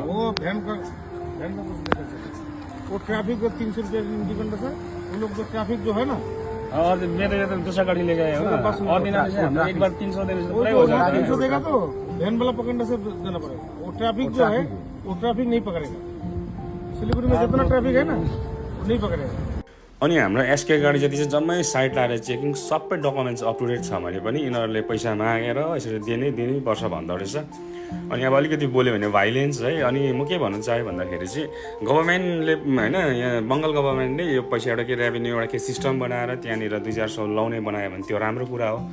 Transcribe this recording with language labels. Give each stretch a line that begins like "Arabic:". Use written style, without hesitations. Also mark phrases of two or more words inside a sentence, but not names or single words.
Hindi: वो वैन का वो ट्रैफिक का 300 रुपये डिपेंड है। वो लोग जो ट्रैफिक जो है ना, और मैं तो दूसरा गाड़ी ले गए और दिन एक बार 300 देने से हो जाता है। 300 देगा तो वैन वाला पकड़ने से देना पड़ेगा। वो ट्रैफिक जो है वो ट्रैफिक नहीं पकड़ेगा। सिलीगुड़ी में जितना ट्रैफिक है ना वो नहीं पकड़ेगा।
Nepali: अनि हाम्रो एसके गाडी जति चाहिँ जम्मै साइड लाएर चेकिङ सबै डकुमेन्ट्स
English: up to date
Nepali: छ भने पनि यिनीहरूले पैसा मागेर यसरी दिनै पर्छ भन्दो रहेछ। अनि अब अलिकति बोल्यो भने भाइलेन्स है। अनि म के भन्न चाहेँ भन्दाखेरि चाहिँ गभर्मेन्टले होइन यहाँ बङ्गाल गभर्मेन्टले यो पैसा एउटा के रेभेन्यू एउटा के सिस्टम बनाएर त्यहाँनिर 2-400 लाउने बनायो भने त्यो राम्रो कुरा हो।